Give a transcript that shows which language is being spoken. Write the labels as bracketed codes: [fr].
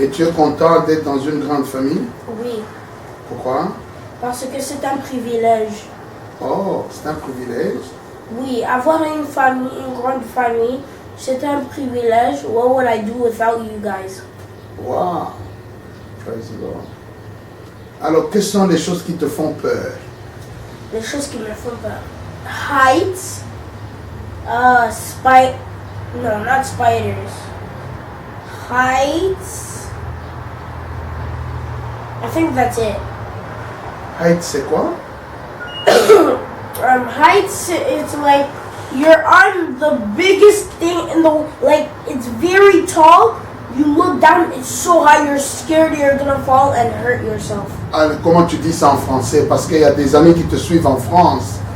[fr] Et tu es content d'être dans une grande famille? Oui. Pourquoi? Parce que c'est un privilège. Oh, c'est un privilège. Oui, avoir une famille, une grande famille, c'est un privilège. [en] What would I do without you guys? Wow. Praise the Lord. [fr] Alors, quelles sont les choses qui te font peur? Les choses qui me font peur. [en] Heights. No, not spiders. Heights. I think that's it. [fr] Height, c'est quoi? [en] Heights, it's like you're on the biggest thing in the, like it's very tall. You look down, it's so high, you're scared you're gonna fall and hurt yourself. [fr] Alors, comment tu dis ça en français? Parce qu'il y a des amis qui te suivent en France.